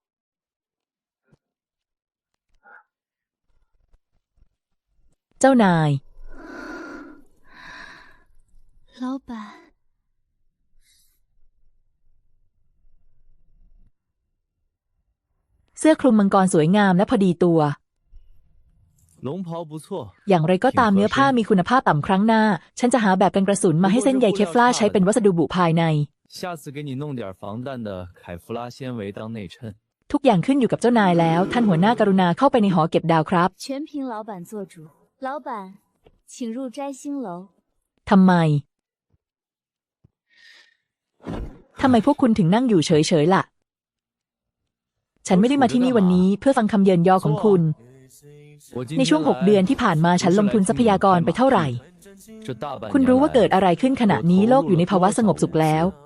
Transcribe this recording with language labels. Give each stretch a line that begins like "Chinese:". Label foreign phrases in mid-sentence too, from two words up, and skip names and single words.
Thai: เจ้านาย
Chinese: 老板
Thai: เสื้อคลุมมังกรสวยงามและพอดีตัว
Chinese: 龙袍不错
Thai: อย่างไรก็ตามเนื้อผ้ามีคุณภาพต่ำครั้งหน้าฉันจะหาแบบกันกระสุนมาให้เส้นใยเคฟลาร์ใช้เป็นวัสดุบุภายใน
Chinese: 下次给你弄点防弹的凯夫拉纤维当内衬
Thai: ทุกอย่างขึ้นอยู่กับเจ้านายแล้วท่านหัวหน้ากรุณาเข้าไปในหอเก็บดาวครับ
Chinese: 全凭老板做主老板请入摘星楼
Thai: ทำไมพวกคุณถึงนั่งอยู่เฉยๆล่ะฉันไม่ได้มาที่นี่วันนี้เพื่อฟังคำเยินยอของคุณในช่วง6 เดือนที่ผ่านมาฉันลงทุนทรัพยากรไปเท่าไหร่คุณรู้ว่าเกิดอะไรขึ้นขณะนี้โลกอยู่ในภาวะสงบสุขแล้ว